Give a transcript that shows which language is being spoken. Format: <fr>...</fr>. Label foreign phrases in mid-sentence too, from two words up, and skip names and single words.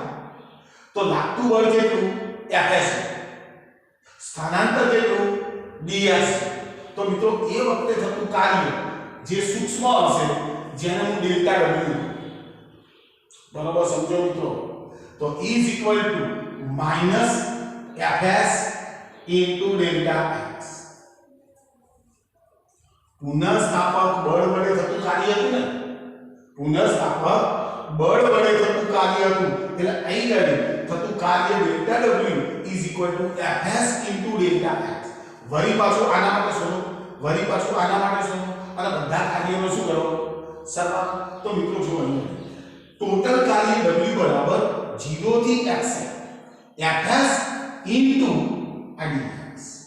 <gu>તો લાગતું બળ કેટલું? Fs. સ્થાનાંતર કેટલું? ds. તો મિત્રો એ વખતે થતું કાર્ય જે સૂક્ષ્મ હશે જેને હું ડેલ્ટા w, બરાબર સમજો મિત્રો, તો</gu> <en>is equal to minus Fs into delta x.</en> <gu>પુનઃસ્થાપક બળ વડે થતું કાર્ય હતું ને, પુનઃસ્થાપક બળ વડે થતું કાર્ય હતું, એટલે અહીં આગળ થતું કાર્ય ડેલ્ટા w</gu> <en>is equal to Fs into delta x.</en> <gu>વળી પાછું આના માટે શોધો, વળી પાછું આના માટે શોધો, અને બધા કાર્યનો શું કરો? સરવાળો. તો મિત્રો જો અહીં ટોટલ કાર્ય w બરાબર 0 થી x</gu> <en>Fs into dx.</en>